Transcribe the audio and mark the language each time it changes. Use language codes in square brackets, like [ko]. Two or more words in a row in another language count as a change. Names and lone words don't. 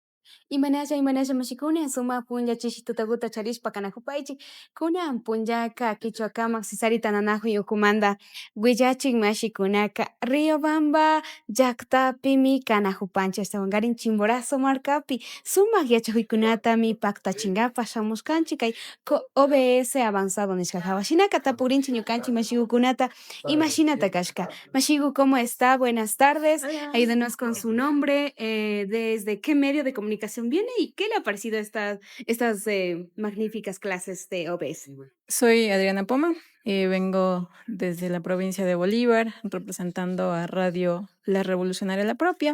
[qu] Imanalla mashikuna sumaq punllachish tutakuta charishpa kanakupaychik kunan punllaka kichwakamak sisarita nanakuy ukumanta willachik mashikunaka Riobamba llaqtapimi kanakupanchik ashtawankarin Chimborazo markapi sumak yachakuykunatami paktachinkapak shamushkanchik kay OBS avanzado nishka jawash shinaka tapurinchik ñukanchik mashikukunata imashinata kashka mashiku [es] ¿cómo está? Buenas tardes. Ayúdenos con su nombre, desde qué medio de comunicación viene y qué le ha parecido estas magníficas clases de OBS. Soy Adriana Poma y vengo desde la provincia de Bolívar, representando a Radio La Revolucionaria La Propia.